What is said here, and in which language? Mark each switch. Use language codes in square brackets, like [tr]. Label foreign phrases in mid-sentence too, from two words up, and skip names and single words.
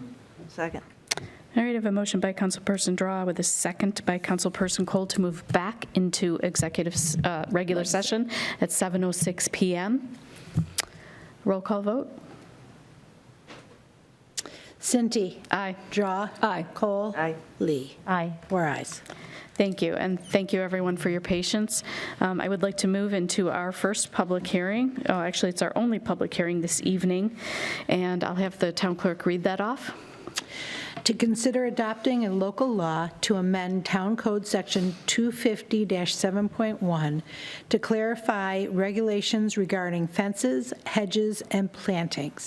[en] Second. All right, I have a motion by Councilperson Drawe with a second by Councilperson Kohl to move back into executive regular session at 7:06 p.m. Roll call vote. Cinti. Aye. Drawe. Aye. Kohl. Aye. Lee. Aye. 4 ayes. Thank you, and thank you, everyone, for your patience. I would like to move into our first public hearing. Oh, actually, it's our only public hearing this evening, and I'll have the town clerk read that off. To consider adopting a local law to amend Town Code Section 250-7.1 to clarify regulations regarding fences, hedges, and plantings.